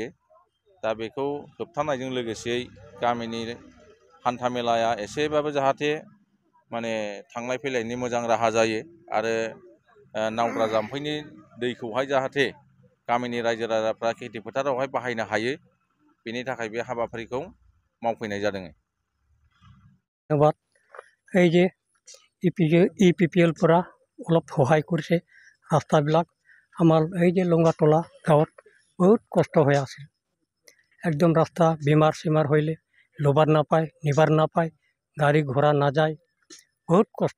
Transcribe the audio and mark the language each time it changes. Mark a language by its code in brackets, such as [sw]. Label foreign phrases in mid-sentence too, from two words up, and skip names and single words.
[brx] दा बेखौ होबथानायजों लोगोसेयै गामिनि हान्था मेलाया एसेबाबो जाहाथे माने थांलाय फैलायनि मोजां राहा जायो आरो नावद्रा जाम्फैनि दैखौहाय जाहाथे गामिनि रायजो राजाफ्रा खेथि फोथारावहाय बाहायनो हायो, बेनि थाखाय बे हाबाफारिखौ मावफैनाय जादों। [as] ধন্যবাদ। এই যে ইপিপিএলপৰা অলপ সহায় কৰিছে ৰাস্তাবিলাক। আমাৰ এই যে লঙাতলা গাঁৱত বহুত কষ্ট হৈ আছিল। একদম ৰাস্তা বেমাৰ চেমাৰ হ'লে ল'বাৰ নাপায়, নিবাৰ নাপায়, গাড়ী ঘোঁৰা নাযায়, বহুত কষ্ট।